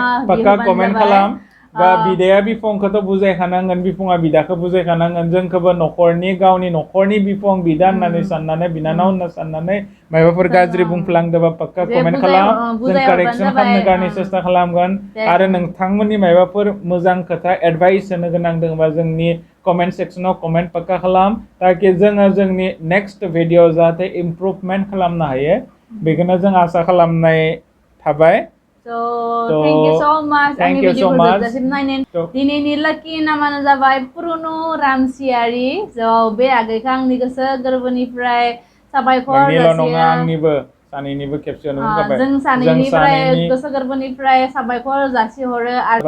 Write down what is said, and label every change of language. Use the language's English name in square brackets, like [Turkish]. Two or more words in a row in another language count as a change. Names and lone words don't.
[Bodo] पक्का कमेन्ट खालाम बा बिदाया बिफंखौथ' बुजायखानांगोन बिफङा बिदाखौ बुजायखानांगोन जोंखौबो न'खरनि गावनि न'खरनि बिफं बिदा होननानै साननानै बिनानाव होनना साननानै माबाफोर गाज्रि बुंफ्लांदोंबा पक्का कमेन्ट खालाम जों कारेक्सन खालामनो गारनो सेस्था खालामगोन आरो नोंथांमोननि माबाफोर मोजां खोथा एडभाइस होनो गोनां दङबा जोंनि कमेन्ट सेक्सनाव कमेन्ट पक्का खालाम ताकि जोङो जोंनि [English] next video [Bodo] जाहाथे इमप्रुभमेन्ट खालामनो हायो बेखौनो जों आसा खालामनाय थाबाय [English] thank you so much [Bodo] आंनि भिडिअखौ जोबजासिम नायनायनि दिनैनि लाकी नामानो जाबाय पुरुनु रामसियारि बे आगैखौ आंनि गोसो गोरबोनिफ्राय साबायखर नङा आंनिबो सानैनिबो खेबसेयावनो बुंखाबाय जों सानैनिफ्राय गोसो गोरबोनिफ्राय साबायखर जासिहरो आरो